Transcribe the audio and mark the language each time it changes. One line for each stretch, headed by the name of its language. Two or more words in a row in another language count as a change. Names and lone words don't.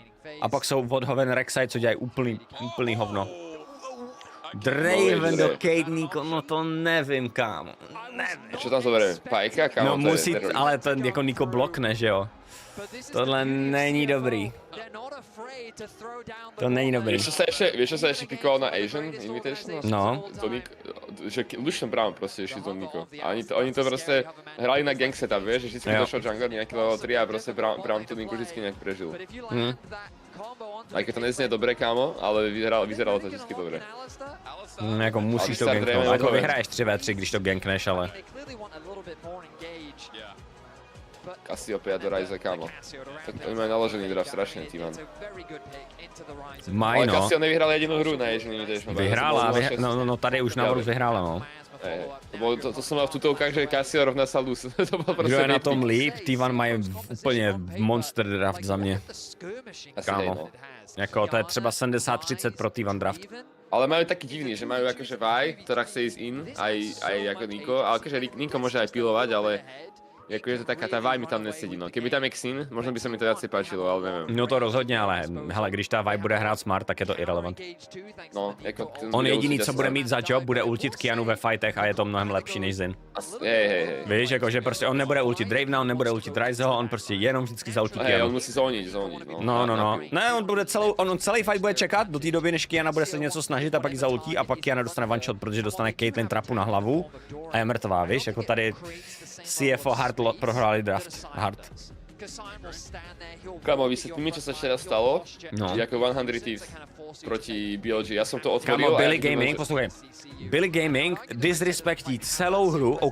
Czech: A pak jsou odhoven Rek'Sai, co dělají úplný hovno. Draven do Caitlynko, no to nevím, kámo. Nevím. Co tam zoberie? Pajka, kámo? No musí, ale ten jako Niko blokne, že jo? Tohle není dobrý. To není dobrý.
Slovak: Vieš, čo sa ešte pikoval na Asian Invitational? No. Že Lucian Brown proste ešte to Niko. A oni to proste hrali na
English: gang setup,
Slovak: vieš, že vždycky došel jungler nejaký level 3 a proste Brown to Niko vždycky nejak prežil. Aj keď to neznie dobre, kámo, ale vyzeralo to vždycky dobre.
Czech: Jako musíš to ganknout, jako vyhraješ 3v3, když to gankneš, ale... Cassiopeia do Ryze, kámo.
Slovak: Oni majú naložený draft strašne, T1.
Czech: Mají, no. Ale Cassio nevyhrál jedinú hru na Asian Invitational. Vyhrála, no tady už navrhu vyhrála, no.
Slovak: To som mal v tutovkách, že Cassio rovná sa lose.
Czech: Kdo je na tom líp? T1 mají úplně
English: monster draft
Czech: za mě. Kámo. Jako to je třeba 70-30 pro T1 draft.
Slovak: Ale majú taký divný, že majú akože Vi, ktorá chce ísť in, aj ako Niko, ale akože Niko môže aj pilovať, ale jakože to taká tá Vi mi tam nesedí, no. Keby tam je Xin, možno by sa mi to viacej páčilo, ale neviem.
Czech: No to rozhodně, ale hele, když ta Vi bude hrát smart, tak je to irrelevant. No, jako... On jediný, co bude mít za job, bude ultit Kianu ve fightech a je to mnohem lepší než Zin. Hej. Víš, jakože prostě on nebude ultit Dravena, on nebude ultit Ryzeho, on prostě jenom vždycky zaultí Kianu. On musí zónit, no. No. Ne, on bude celý fight bude čekat do té doby, než Kiana bude se něco snažit a pak ji zaultí a pak Kiana dostane
English: one shot,
Czech: protože dostane Caitlyn trapu na hlavu a je mrtvá, víš, jako tady CFO hard prohráli draft, hard. Kámo, vysvětlí
Slovak: čo sa včera stalo,
Czech: jako 100 Thieves proti BLG, já jsem to otvoril. Kámo, Billy Gaming, poslouchej. Billy Gaming disrespektí celou hru, OK?